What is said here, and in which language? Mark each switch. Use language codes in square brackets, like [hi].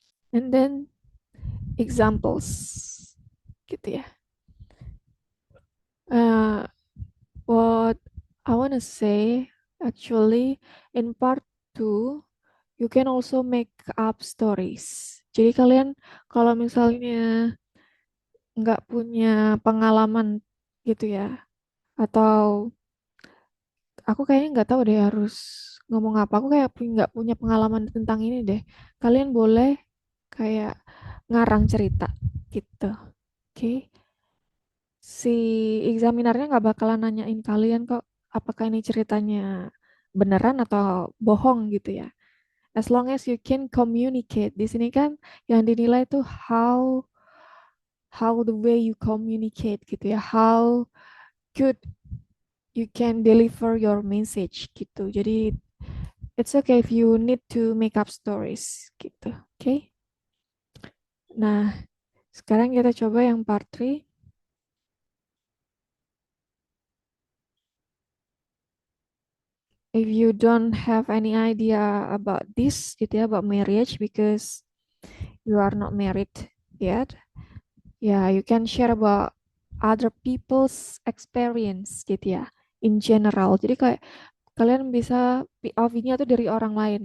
[en] And then examples gitu ya. What I want to say actually in part 2 you can also make up stories. [id] Jadi kalian kalau misalnya nggak punya pengalaman gitu ya, atau aku kayaknya nggak tahu deh harus ngomong apa. Aku kayak nggak punya pengalaman tentang ini deh. Kalian boleh kayak ngarang cerita gitu. Oke. Si examinernya nggak bakalan nanyain kalian kok apakah ini ceritanya beneran atau bohong gitu ya. [en] As long as you can communicate. [id] Di sini kan yang dinilai tuh [en] how the way you communicate [id] gitu ya. [en] How good you can deliver your message gitu. Jadi it's okay if you need to make up stories gitu. Oke. Okay? [id] Nah, sekarang kita coba yang part 3. [en] If you don't have any idea about this gitu ya, about marriage because you are not married yet, yeah, you can share about other people's experience gitu ya, in general. [id] Jadi kayak kalian bisa POV-nya tuh dari orang lain.